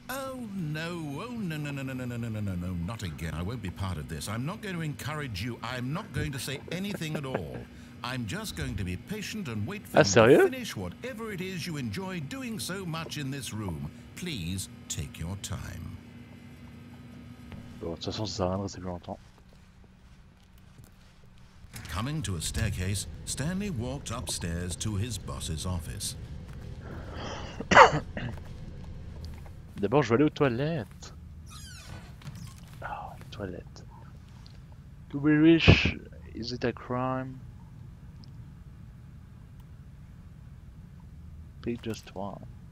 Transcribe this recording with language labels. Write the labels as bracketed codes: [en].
[en] Oh no, no, not again. I won't be part of this. I'm not going to encourage you. I'm not going to say anything at all. I'm just going to be patient and wait for you to finish whatever it is you enjoy doing so much in this room. Please take your time. [fr] Bon, de toute façon, ça sert à rien de rester plus longtemps. [en] Coming to a staircase, Stanley walked upstairs to his boss's office. [fr] D'abord, je vais aller aux toilettes. Ah, les toilettes. [en] To be rich, is it a crime? Pay just one.